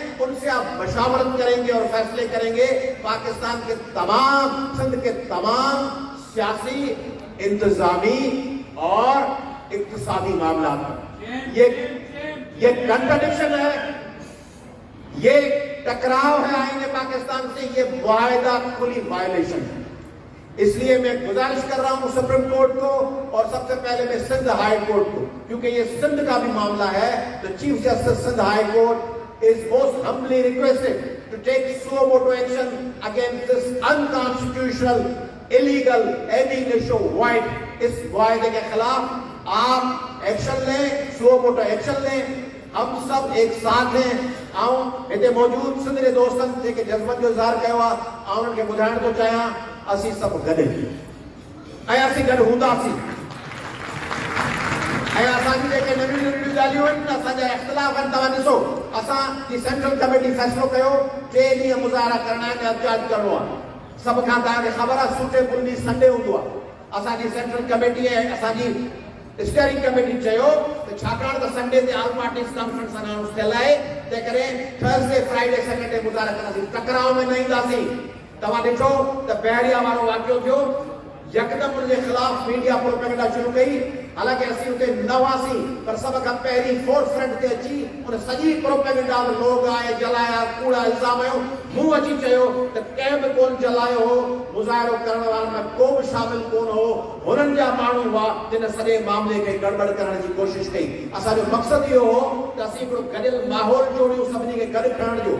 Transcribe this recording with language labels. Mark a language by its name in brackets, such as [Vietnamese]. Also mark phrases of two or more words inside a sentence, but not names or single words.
[Urdu] ان سے آپ مشاورت کریں گے اور فیصلے کریں گے۔ پاکستان کے تمام، سندھ کے تمام سیاسی، انتظامی اور اقتصادی معاملہ میں یہ کنٹراڈکشن ہے، یہ ٹکراؤ ہے آئینِ پاکستان سے، یہ وعدہ کھلی وائلیشن ہے. اس لیے میں گزارش کر رہا ہوں سپریم کورٹ کو اور سب سے پہلے میں سندھ ہائی کورٹ کو، کیونکہ یہ سندھ کا بھی معاملہ ہے. [English] The Chief Justice Sindh High Court is most humbly requested to take [Latin] suo motu [English] action against this unconstitutional, illegal abolition void. [Urdu] اس وعدے کے خلاف آپ ایکشن لیں, [Latin] suo motu [Urdu] ایکشن لیں. ہم سب ایک ساتھ ہیں. [Sindhi] आऊं हिते मौजूद सिंध जे दोस्तनि जेके जज़्बनि जो इज़हार कयो आहे, आऊं उन्हनि खे ॿुधाइण थो चाहियां, असीं सभु गॾु ऐं असीं गॾु हूंदासीं। ऐं असांजी जेके नंढियूं नंढियूं ॻाल्हियूं आहिनि, असांजा इख़्तिलाफ़ आहिनि, तव्हां ॾिसो, असांजी [English] central committee [Sindhi] फ़ैसिलो कयो 3 ॾींहं मुज़ाहिरा करणा आहिनि, एहतिजाज करिणो आहे। सभ खां तव्हांखे ख़बर आहे सूटेबल ॾींहुं संडे हूंदो आहे। असांजी [English] central committee [Sindhi] ऐं असांजी [English] steering committee [Sindhi] चयो त छाकाणि त संडे ते [English] All Parties Conference [Sindhi] अनाउंस थियल आहे, तंहिं करे [English] Thursday, Friday, Saturday [Sindhi] मुज़ाहिरा कंदासीं, टकराव में न ईंदासीं। तव्हां ॾिठो त पहिरियां वारो वाक़ियो थियो, यकदम उनजे ख़िलाफ़ [English] media propaganda [Sindhi] शुरू कई। हालांकि असीं उते न हुआसीं, पर सभ खां पहिरीं [English] fore front [Sindhi] ते अची उन सॼी प्रोपेगेंडा में लोग आए, जलाया, कूड़ा इल्ज़ाम आयो। मूं अची चयो त कंहिं बि कोन जलायो हो, मुज़ाहिरो करण वारनि में को बि शामिल कोन हो, हुननि जा माण्हू हुआ जिन सॼे मामले खे गड़बड़ करण जी कोशिश कई। असांजो मक़सदु इहो हो त असीं हिकिड़ो गॾियल माहौल जोड़ियूं, सभिनी खे गॾु खणण जो।